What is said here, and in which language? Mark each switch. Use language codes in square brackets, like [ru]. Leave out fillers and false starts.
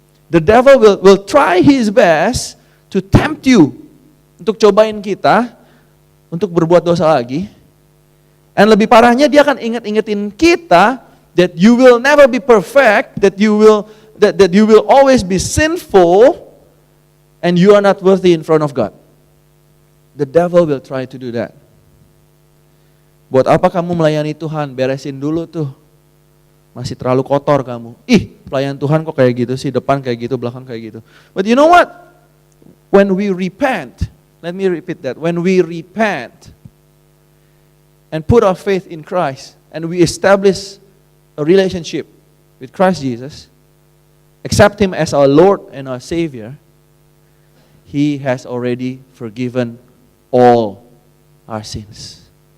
[en] The devil will try his best to tempt you, [id] untuk cobain kita untuk berbuat dosa lagi. [en] And [id] lebih parahnya dia akan ingetin kita [en] that you will never be perfect, that you will always be sinful, and you are not worthy in front of God. The devil will try to do that. [id] Buat apa kamu melayani Tuhan? Beresin dulu tuh. Masih terlalu kotor kamu. Pelayan Tuhan kok kayak gitu sih, depan kayak gitu, belakang kayak gitu. [en] But you know what? When we repent, let me repeat that. When we repent and put our faith in Christ, and we establish a relationship with Christ Jesus, accept Him as our Lord and our Savior, He has already forgiven all our sins.